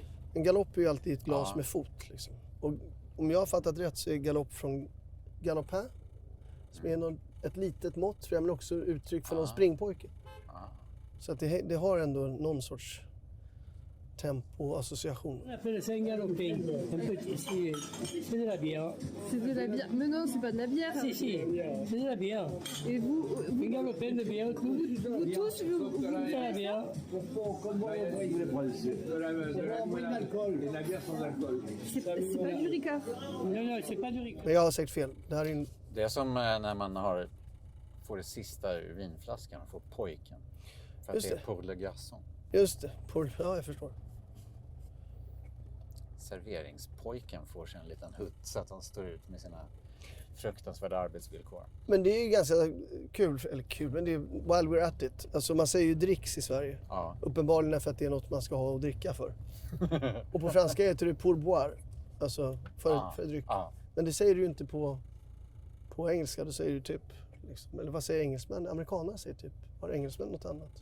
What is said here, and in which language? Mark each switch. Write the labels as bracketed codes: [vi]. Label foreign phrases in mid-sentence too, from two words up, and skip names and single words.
[sv] En galopp är ju alltid ett glas Ja. med fot. Liksom. Och om jag har fattat rätt så är galopp från galopin. Som är ett litet mått, tror jag, men också uttryck för någon springpojke. Så att det har ändå någon sorts tempoassociation. [fr] C'est un galopin, un petit, c'est de la bière. C'est de la bière. Mais non, c'est pas de la bière. Si, c'est de la bière. Et vous, Un galopin de bière, vous tous, vous c'est la bière. c'est pas du Ricard. Non, c'est pas du Ricard. [sv] Men jag har sagt fel. Det här är en... Det är som när man får det sista ur vinflaskan och får pojken. För att Just det är det. [fr] pour le garçon. [sv] Just det. Ja, jag förstår. Serveringspojken får sig en liten hutt så att han står ut med sina fruktansvärda arbetsvillkor. Men det är ju ganska kul, men det är [en] while we're at it. [sv] Alltså man säger ju dricks i Sverige. Ja. Uppenbarligen för att det är något man ska ha att dricka för. Och på franska heter det pourboire. Alltså för dryck. Ja. Men det säger du ju inte på engelska. Då säger du typ, liksom, eller vad säger engelsmän? Amerikaner säger typ. Har engelsmän något annat?